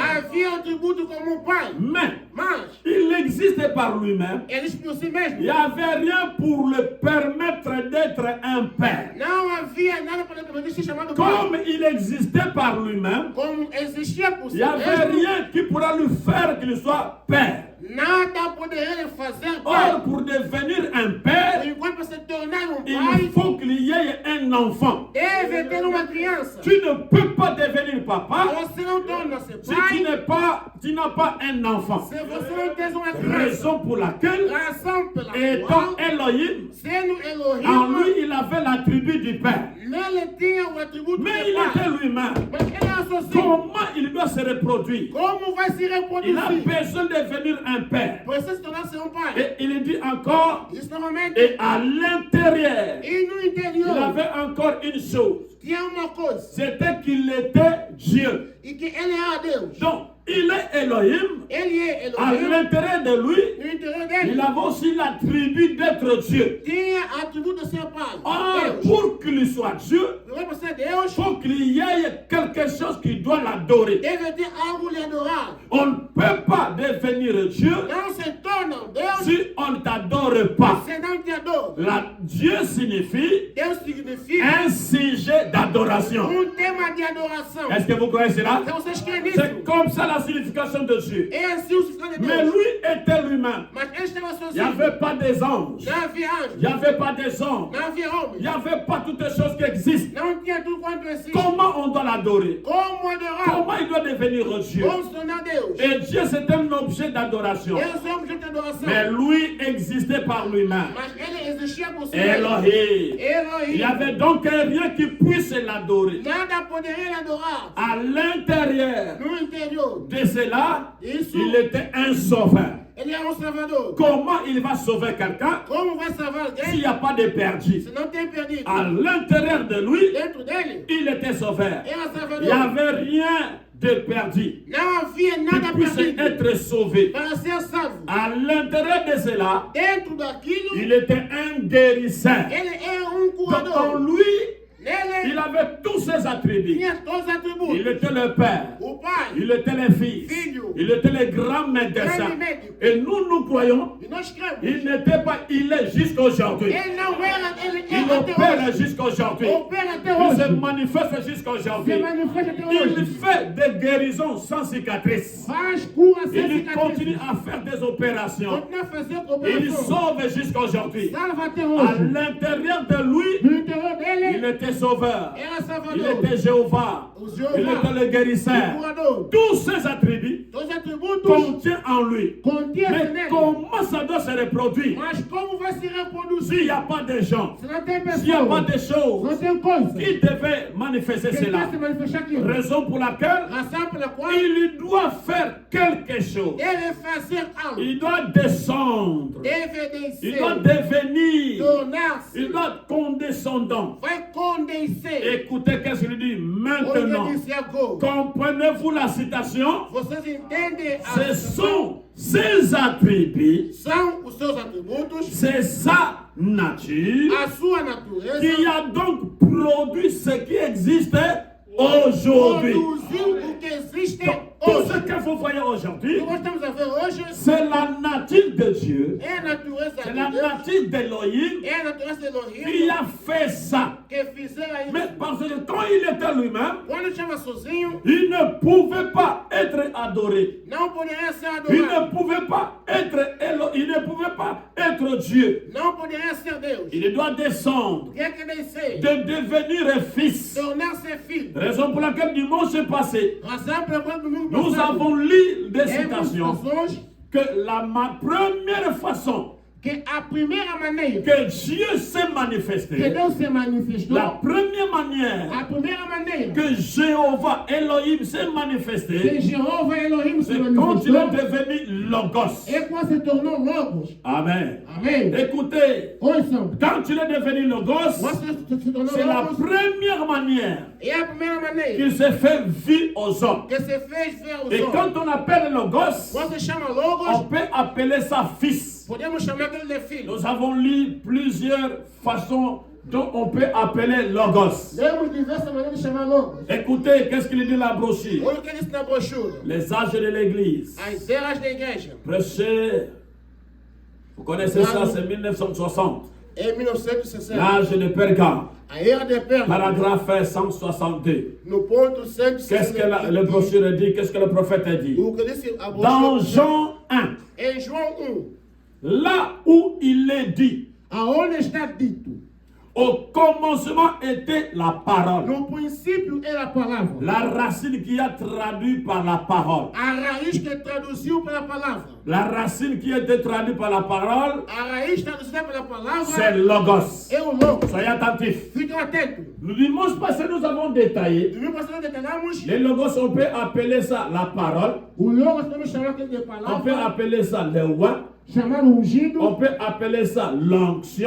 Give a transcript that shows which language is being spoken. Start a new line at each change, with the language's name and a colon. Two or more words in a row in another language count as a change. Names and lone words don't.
Portuguese: havia um tributo como um pai.
French: Mais
Portuguese: Mas
French: il existait par lui-même.
Portuguese: ele existe por si
French: Il
Portuguese: mesmo.
French: n'y avait rien pour le permettre d'être un père.
Portuguese: Não havia nada para ele ser chamado pai.
French: Comme il existait par lui-même,
Portuguese: Como existia por
French: il
Portuguese: si
French: n'y avait
Portuguese: mesmo,
French: rien qui pourra lui faire qu'il soit père.
Portuguese: nada poderia ele fazer pai.
French: Or, pour devenir un père,
Portuguese: Enquanto para se tornar um
French: il
Portuguese: pai,
French: faut qu'il y ait un enfant.
Portuguese: deve ter uma criança.
French: Tu ne peux pas devenir papa
Portuguese: Você não torna-se
French: si
Portuguese: pai
French: tu n'as pas un enfant.
Portuguese: se você não tem uma criança.
French: Raison pour laquelle,
Portuguese: Razão pela
French: étant
Portuguese: qual,
French: Elohim,
Portuguese: sendo
French: en
Portuguese: Elohim,
French: lui il avait l'attribut du père.
Portuguese: nele tinha o atributo
French: Mais
Portuguese: de
French: il
Portuguese: pai.
French: était lui-même.
Portuguese: Mas ele é sozinho.
French: Comment il doit se reproduire?
Portuguese: Como vai se
French: Il a
Portuguese: reproduzir?
French: besoin de devenir un père.
Portuguese: Precisa se tornar um pai.
French: Et il dit encore,
Portuguese: Isso novamente.
French: et à l'intérieur,
Portuguese: E no
French: il
Portuguese: interior
French: avait encore une chose,
Portuguese: tinha uma coisa.
French: c'était qu'il était Dieu.
Portuguese: E que ele era Deus.
French: Donc, il est Elohim,
Portuguese: Ele é
French: à
Portuguese: Elohim.
French: l'intérieur de lui,
Portuguese: No interior
French: il
Portuguese: dele
French: avait aussi l'attribut d'être Dieu.
Portuguese: tinha atributo de ser pai.
French: Or,
Portuguese: Deus.
French: pour qu'il soit Dieu,
Portuguese: Não é para ser
French: il
Portuguese: Deus.
French: faut qu'il y ait quelque chose qui doit l'adorer.
Portuguese: Deve ter algo lhe adorar.
French: On ne peut pas devenir Dieu
Portuguese: Não se torna Deus
French: si on ne t'adore pas.
Portuguese: se não te adora.
French: Dieu signifie
Portuguese: Deus significa
French: un sujet d'adoration.
Portuguese: tema de adoração.
French: Est-ce que vous croyez cela?
Portuguese: Então vocês creem nisso?
French: C'est comme ça la signification de Dieu.
Portuguese: É assim o significado de
French: Mais
Portuguese: Deus.
French: lui était lui-même.
Portuguese: Mas ele estava
French: Il n'y
Portuguese: sozinho.
French: avait pas des anges.
Portuguese: Não havia anjo.
French: Il n'y avait pas des hommes.
Portuguese: Não havia
French: Il
Portuguese: homem.
French: n'y avait pas toutes les choses qui existent.
Portuguese: Não tinha tudo quanto existe.
French: Comment on doit l'adorer?
Portuguese: Como adorar?
French: Comment il doit devenir Dieu?
Portuguese: Como se tornar Deus?
French: Et Dieu, c'est un objet d'adoration.
Portuguese: Deus é um objeto de adoração.
French: Mais lui existait par lui-même.
Portuguese: Mas ele existia por si mesmo.
French: Elohim. Il
Portuguese: Elohim.
French: y avait donc rien qui puisse l'adorer.
Portuguese: Nada poderia adorar.
French: À l'intérieur
Portuguese: No interior.
French: de cela,
Portuguese: Isso.
French: il était un sauveur.
Portuguese: Ele é um salvador.
French: Comment il va sauver quelqu'un
Portuguese: Como vai salvar
French: s'il
Portuguese: alguém
French: n'y a pas de perdu?
Portuguese: se não tem perdido?
French: À l'intérieur de lui,
Portuguese: Dentro dele,
French: il était sauveur.
Portuguese: era
French: Il n'y
Portuguese: salvador.
French: avait rien de perdu
Portuguese: Não havia nada
French: qui puisse
Portuguese: perdido
French: être sauvé.
Portuguese: para ser salvo.
French: À l'intérieur de cela,
Portuguese: Dentro daquilo,
French: il était un guérisseur.
Portuguese: ele é um
French: Donc en
Portuguese: curador.
French: lui,
Portuguese: Nele,
French: il avait tous ses attributs.
Portuguese: tinha todos os atributos.
French: Il était le Père.
Portuguese: O Pai,
French: Il était le Fils.
Portuguese: Filho.
French: Il était le grand médecin.
Portuguese: Grande médico.
French: Et nous croyons,
Portuguese: e nós cremos.
French: il n'était pas, il est jusqu'aujourd'hui.
Portuguese: Ele não era, ele é
French: Il
Portuguese: até
French: opère
Portuguese: hoje.
French: jusqu'aujourd'hui.
Portuguese: Opera até
French: Il se
Portuguese: hoje.
French: manifeste
Portuguese: Se
French: jusqu'aujourd'hui.
Portuguese: manifesta até
French: Il
Portuguese: hoje.
French: fait des guérisons sans cicatrices.
Portuguese: Faz cura sem
French: Il
Portuguese: cicatriz.
French: continue à faire des opérations.
Portuguese: Continua a fazer
French: Il
Portuguese: operação.
French: sauve jusqu'aujourd'hui.
Portuguese: Salva até
French: À
Portuguese: hoje.
French: l'intérieur de lui,
Portuguese: No interior
French: il
Portuguese: dele,
French: était sauveur.
Portuguese: era
French: Il
Portuguese: salvador.
French: était Jéhovah.
Portuguese: O
French: Il
Portuguese: Jeová,
French: était le
Portuguese: o
French: guérisseur.
Portuguese: curador.
French: Tous ces attributs
Portuguese: Todos os atributos
French: contient en lui.
Portuguese: continha
French: Mais
Portuguese: nele.
French: comment ça doit se reproduire
Portuguese: Mas como vai se
French: s'il
Portuguese: reproduzir?
French: n'y a pas de gens,
Portuguese: Se não tem
French: s'il n'y a pas
Portuguese: pessoas,
French: de choses
Portuguese: não tem coisa.
French: qui devaient manifester
Portuguese: Que
French: cela?
Portuguese: vai se manifestar aquilo.
French: Raison pour laquelle
Portuguese: Razão pela qual
French: il doit faire quelque chose.
Portuguese: deve fazer algo.
French: Il doit descendre.
Portuguese: Deve
French: Il
Portuguese: descer.
French: doit devenir.
Portuguese: Tornar-se.
French: Il doit être condescendant.
Portuguese: Vai condensar.
French: Écoutez qu'est-ce qu'il dit maintenant.
Portuguese: Onde disse agora.
French: Comprenez-vous la citation?
Portuguese: Vocês entendem
French: Ce sont ses attributs,
Portuguese: são os seus atributos,
French: c'est sa nature
Portuguese: a sua natureza,
French: qui a donc produit ce qui existe aujourd'hui.
Portuguese: produziu o que existe
French: Tout
Portuguese: hoje.
French: ce que vous voyez aujourd'hui,
Portuguese: O que nós estamos a ver hoje
French: c'est la nature de Dieu,
Portuguese: é a natureza
French: c'est
Portuguese: de
French: la
Portuguese: Deus,
French: nature d'Elohim
Portuguese: é a natureza de
French: qui
Portuguese: Elohim
French: a fait ça.
Portuguese: que fizeram isso.
French: Mais parce que quand il était lui-même,
Portuguese: Quando estava sozinho,
French: il ne pouvait pas être adoré.
Portuguese: não poderia ser
French: Il
Portuguese: adorado.
French: ne pouvait pas être il ne pouvait pas être Dieu.
Portuguese: Não poderia ser Deus.
French: Il doit descendre,
Portuguese: Tinha que descer,
French: de devenir fils.
Portuguese: tornar-se filho.
French: Raison pour laquelle dimanche passé,
Portuguese: Razão pela qual domingo
French: nous
Portuguese: passado,
French: avons lu des
Portuguese: temos
French: citations
Portuguese: razões
French: que la première façon
Portuguese: que a primeira maneira
French: que Dieu s'est
Portuguese: que
French: manifesté,
Portuguese: Deus se manifestou,
French: la première manière
Portuguese: a primeira maneira
French: que Jéhovah Elohim s'est
Portuguese: que
French: manifesté,
Portuguese: Jeová Elohim se
French: c'est quand il
Portuguese: manifestou
French: est devenu Logos.
Portuguese: é quando se tornou Logos.
French: Amen.
Portuguese: Amém.
French: Écoutez,
Portuguese: Ouçam,
French: quand il est devenu Logos,
Portuguese: quando se tornou
French: c'est la
Portuguese: Logos,
French: première manière
Portuguese: é a primeira maneira
French: qu'il s'est fait vivre aux hommes.
Portuguese: que se fez ver os
French: Et
Portuguese: homens.
French: quand on appelle Logos,
Portuguese: Quando se chama
French: on
Portuguese: Logos,
French: peut appeler ça fils.
Portuguese: podemos chamar aquele de filho.
French: Nous avons lu plusieurs façons dont on peut appeler Logos.
Portuguese: Temos diversas maneiras de chamar Logos.
French: Écoutez, qu'est-ce qu'il dit dans la brochure?
Portuguese: Olha o que diz na brochura.
French: Les âges de l'Église.
Portuguese: As eras da igreja.
French: Prêcher. Vous connaissez ça, c'est 1960.
Portuguese: Em 1960.
French: L'âge de Pergame.
Portuguese: A era de Pérgamo.
French: Paragraphe 162.
Portuguese: No ponto
French: Qu'est-ce que
Portuguese: 162.
French: le brochure dit? Qu'est-ce que le prophète dit?
Portuguese: O que disse a
French: Dans
Portuguese: brochura.
French: Jean 1,
Portuguese: Em João 1.
French: là où il est dit,
Portuguese: Aonde está dito?
French: au commencement était la parole.
Portuguese: No princípio era a palavra.
French: La racine qui a traduit par la parole.
Portuguese: A raiz que traduziu pela palavra.
French: La racine qui a été traduite par la parole,
Portuguese: A raiz traduzida pela palavra
French: c'est Logos.
Portuguese: é o Logos.
French: Soyez attentifs.
Portuguese: Fiquem atentos.
French: Le dimanche passé, nous avons détaillé.
Portuguese: Domingo passado detalhamos.
French: Les Logos, on peut appeler ça la parole.
Portuguese: O Logos podemos chamar aquele de
French: On peut
Portuguese: palavra.
French: appeler ça le roi.
Portuguese: Chamar o ungido.
French: On peut appeler ça l'onction.